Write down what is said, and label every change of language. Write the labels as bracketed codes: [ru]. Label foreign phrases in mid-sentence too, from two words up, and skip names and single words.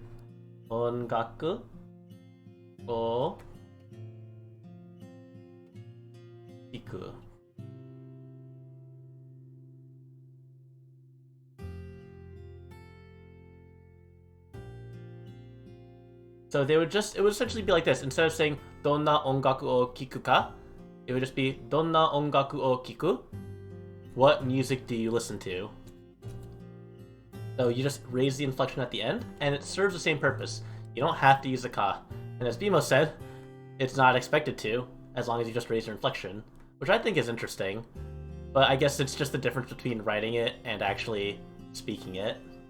[ja] 音楽を行く. [en] So it would essentially be like this. Instead of saying [ja] どんな音楽を聞くか, [en] it would just be [ja] どんな音楽を聞く? [en] What music do you listen to? So you just raise the inflection at the end, and it serves the same purpose. You don't have to use the ka. And as Beemo said, it's not expected to, as long as you just raise your inflection, which I think is interesting. But I guess it's just the difference between writing it and actually speaking it.